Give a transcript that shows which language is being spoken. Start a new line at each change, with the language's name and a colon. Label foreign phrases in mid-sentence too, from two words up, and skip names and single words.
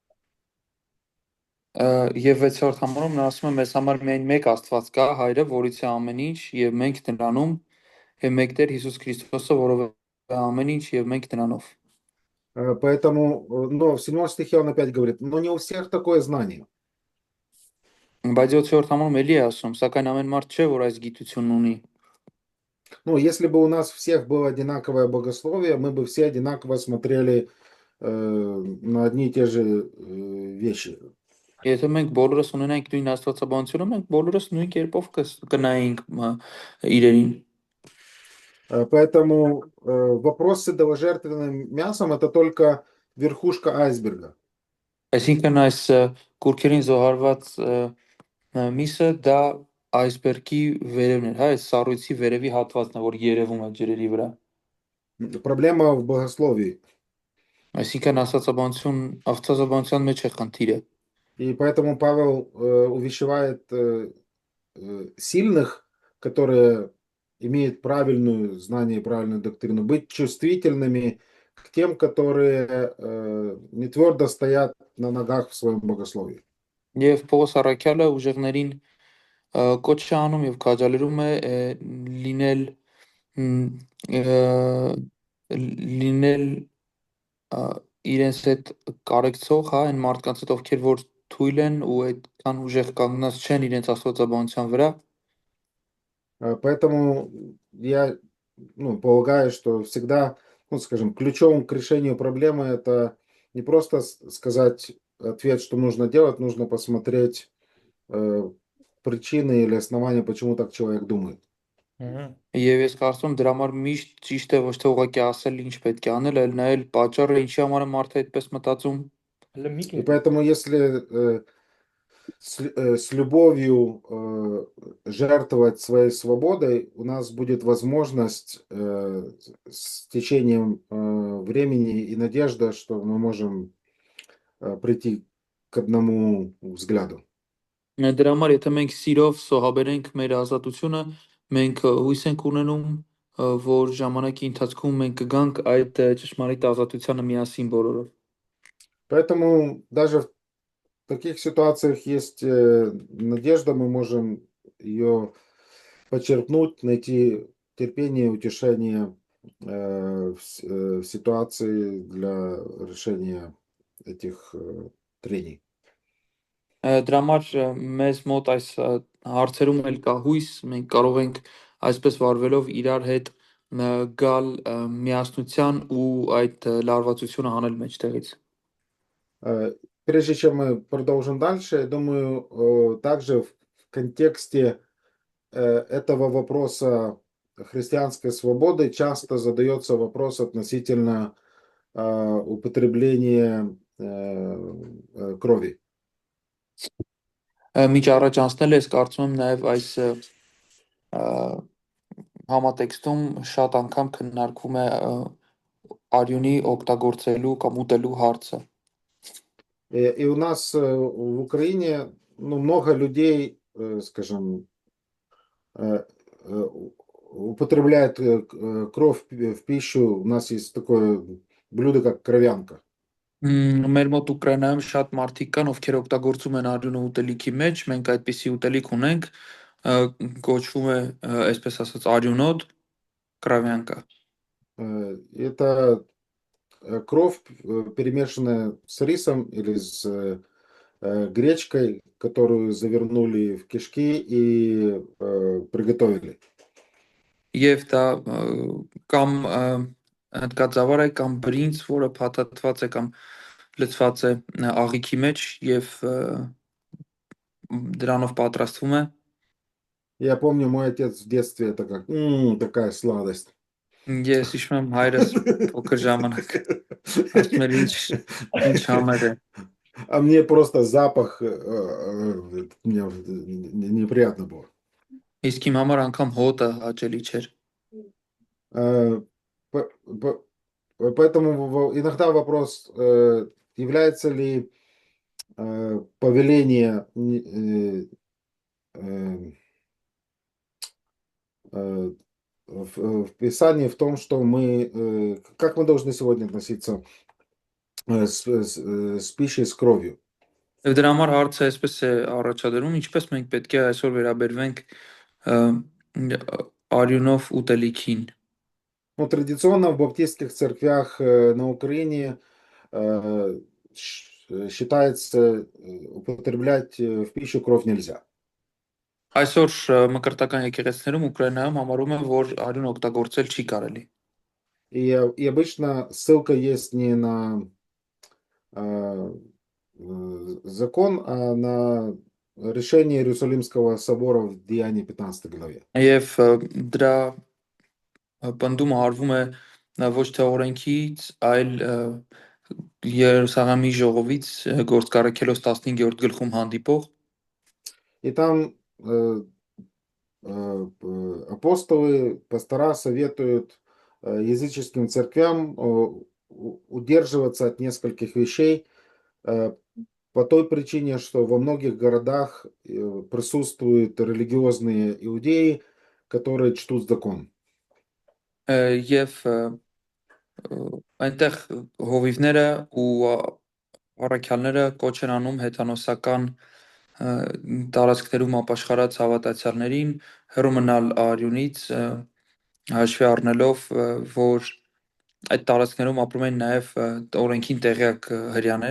Armenian: Եվ 6-րդ համարում նա ասում է մեզ համար միայն մեկ Աստված կա, Հայրը, որից է ամեն ինչ, եւ մենք նրանում, եւ մեկտեղ Հիսուս Քրիստոսը, որով է ամեն ինչ, եւ մենք նրանով։
Russian: Поэтому, но в 7 стихе он опять говорит, но не у всех такое знание.
Armenian: Բայց 7-րդ համարում էլի է ասում, սակայն ամեն մարդ չէ, որ այս гитությունն ունի։
Russian: Ну, если бы у нас всех было одинаковое богословие, мы бы все одинаково смотрели на одни и те же вещи.
Armenian: Եթե մենք բոլորս ունենայինք նույն աստվածաբանությունը, մենք բոլորս նույն կերպով կնայինք իրերին։
Russian: Поэтому вопрос с идоложертвенным мясом это только верхушка айсберга.
Armenian: Այսինքն այս կուրքերին զոհարված միսը դա այսբերգի վերևն է, հա, այս սառույցի վերևի հատվածն է, որ երևում է ջրերի վրա։
Russian: Проблема в богословии.
Armenian: Այսինքն աստվածաբանության մեջ է խնդիրը։
Russian: И поэтому Павел увещевает сильных, которые имеют правильное знание и правильную доктрину, быть чувствительными к тем, которые не твердо стоят на ногах в своем богословии.
Armenian: Եվ Պողոս առաքյալը ուժեղներին կոչ է անում եւ քաջալերում է լինել մ, լինել իրենց հետ կարեկցող, հա, այն մարդկանց հետ, ովքեր որ թույլ են ու այդքան ուժեղ կանգնած չեն իրենց աստվածաբանության վրա։
Russian: Поэтому я полагаю, что всегда, скажем, ключом к решению проблемы это не просто сказать ответ, что нужно делать, нужно посмотреть причины или основания, почему так человек думает.
Armenian: Եվ ես կարծում եմ դրա համար միշտ ճիշտ է ոչ թե ուղղակի ասել ինչ պետք է аնել, այլ նայել պատճառը ինչի համար է մարդը այդպես մտածում։
Russian: И поэтому, если с любовью жертвовать своей свободой, у нас будет возможность с течением времени и надежда, что мы можем прийти к одному взгляду.
Armenian: Դրա համար եթե մենք սիրով սոհաբերենք մեր ազատությունը, մենք հույս ենք ունենում, որ ժամանակի ընթացքում մենք կգանք այդ ճշմարիտ ազատությանը միասին բոլորով։
Russian: Поэтому даже в таких ситуациях есть надежда, мы можем ее подчеркнуть, найти терпение, утешение в ситуации для решения этих трений.
Armenian: Դրա համար մեզ մոտ այս հարցերում էլ կա հույս, մենք կարող ենք այսպես վարվելով իրար հետ գալ միասնության ու այդ լարվածությունը հանել մեջտեղից։
Russian: Прежде чем мы продолжим дальше, я думаю, также в контексте этого вопроса христианской свободы часто задается вопрос относительно употребления крови.
Armenian: Միջ առաջ անցնել ես, կարծում եմ նաև այս համատեքստում շատ անգամ քննարկվում է արյունի օգտագործելու կամ ուտելու հարցը։
Russian: И у нас в Украине много людей, скажем, употребляют кровь в пищу. У нас есть такое блюдо, как кровянка.
Armenian: Մեր մոտ Ուկրաինայում շատ մարդիկ կան, ովքեր օգտագործում են արյունը ուտելիքի մեջ, մենք այդպիսի ուտելիք ունենք, կոչվում է, այսպես ասած, արյունոտ, կրավյանկա։
Russian: Это кровь, перемешанная с рисом или с гречкой, которую завернули в кишки и приготовили.
Armenian: Եվ դա կամ հատկածավար է կամ բրինձ, որը փաթաթված է կամ լցված է աղիքի մեջ եւ դրանով պատրաստվում է։
Russian: Я помню, мой отец в детстве это как такая сладость.
Armenian: Ես հիշում եմ հայրս փոքր ժամանակ ասում էր ինչ համեր է։
Russian: А мне просто запах мне неприятно было.
Armenian: Իսկ իմ համար անգամ հոտը հաճելի չէր։
Russian: Поэтому иногда вопрос, является ли повеление в Писании в том, что как мы должны сегодня относиться с пищей, с кровью.
Armenian: Եվ դրա համար հարցը այսպես է առաջադրում, ինչպես մենք պետք է այսօր վերաբերվենք արյունով ուտելիքին։
Russian: Ну, традиционно в баптистских церквях на Украине считается, употреблять в пищу кровь нельзя.
Armenian: Այսօր մկրտական եկեղեցիներում Ուկրաինայում համարում են, որ արյուն օգտագործել չի կարելի։
Russian: И обычно ссылка есть не на закон, а на решение Иерусалимского собора в Деянии 15 главе.
Armenian: Եվ դրա պնդումը արվում է ոչ թե օրենքից, այլ Երուսաղեմի ժողովից Գործք առաքելոց 15-րդ գլխում հանդիպող։
Russian: И там апостолы, пастора советуют языческим церквям удерживаться от нескольких вещей по той причине, что во многих городах присутствуют религиозные иудеи, которые чтут закон.
Armenian: Եվ այնտեղ հովիվները ու առաքյալները կոչ են անում հեթանոսական տարածքներում ապաշխարած հավատացյալներին հեռու մնալ արյունից, հաշվի առնելով, որ այդ տարածքներում ապրում են նաև օրենքին տեղյակ հрьяաներ.